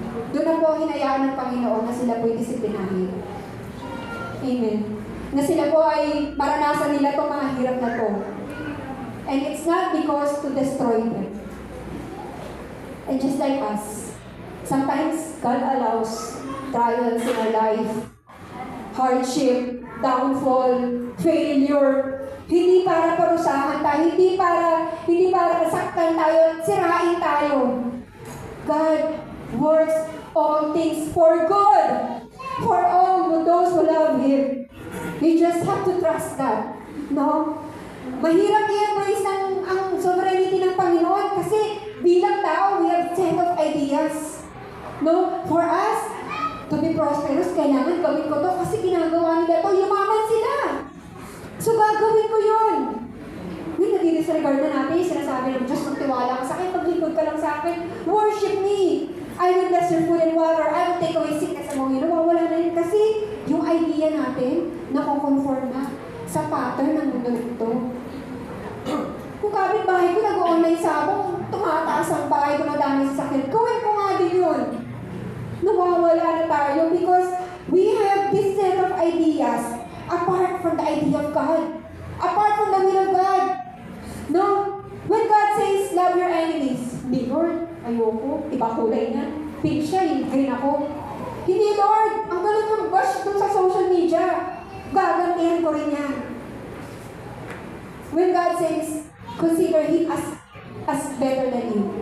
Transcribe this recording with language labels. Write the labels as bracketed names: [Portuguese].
[Filipino] Doon na po hinayaan ng Panginoon na sila po'y disiplinahin. Amen. Na sila po ay maranasan nila itong mga hirap na to. [English] And it's not because to destroy them. And just like us, sometimes God allows trials in our life, hardship, downfall, failure, [Filipino] hindi para parusahan tayo, hindi para masaktan tayo, sirain tayo. [English] God works all things for good, for all those who love Him. You just have to trust that. [Filipino] No? Mahirap i-embrace ang sovereignty ng Panginoon kasi bilang tao, [English] we have set of ideas. [Filipino] No? [English] For us, to be prosperous, [Filipino] kailangan gawin ko to kasi ginagawa nila to, yumaman sila. So, gagawin ko yun. Nag-disregard na natin yung sinasabi ng Diyos, magtiwala ka sa akin, maglingkod ka lang sa akin, [English] worship me. I will bless your food and water. I will take away sickness among you. [Filipino] Nawawala na yun kasi yung idea natin nakoconform na sa pattern ng mundo ito. Kung kapit-bahay ko, nag-online sabong, tumataas ang bahay ko, madami sa sakit. Gawin ko nga din yun. Nawawala na tayo [English] because we have this set of ideas apart from the idea of God. Apart from the will of God. No? When God says, love your enemies, [Filipino] hindi, Lord, ayoko, iba kulay niya. Pink siya, green ako. Hindi, Lord, ang galing ng bash dun sa social media. Gagantihan ko rin yan. [English] When God says, consider Him as better than you.